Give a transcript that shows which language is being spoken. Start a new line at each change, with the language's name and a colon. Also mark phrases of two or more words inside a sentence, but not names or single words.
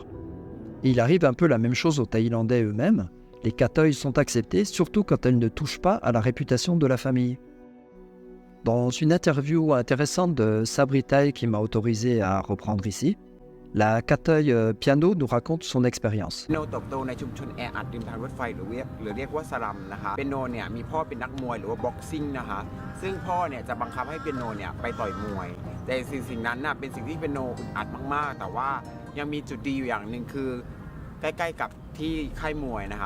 French: Et il arrive un peu la même chose aux Thaïlandais eux-mêmes. Les kathoïs sont acceptés, surtout quand elles ne touchent pas à la réputation de la famille. Dans une interview intéressante de Sabri Thai qui m'a autorisé à reprendre ici, la kathoï Piano nous raconte son expérience.
Thai: เปียโนเติบโตในชุมชนแออัดริมทางรถไฟหรือเรียกว่าสลัมนะคะเปียโนเนี่ยมีพ่อเป็นนักมวยหรือว่าบ็อกซิ่งนะคะซึ่งพ่อเนี่ยจะบังคับให้เปียโนเนี่ยไปต่อยมวยแต่สิ่งนั้นน่ะเป็นสิ่งที่เปียโนอึดอัดมากๆแต่ว่ายังมีจุดดีอยู่อย่างหนึ่งคือใกล้ๆกับที่ค่ายมวยนะคะ